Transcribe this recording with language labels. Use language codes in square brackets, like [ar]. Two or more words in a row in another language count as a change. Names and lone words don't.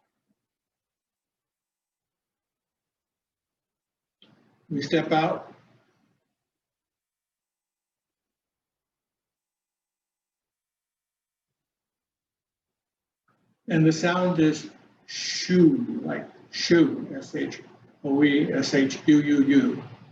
[en] We step out. And the sound is shoo, like shoo, S-H-O-E-S-H-U-U-U.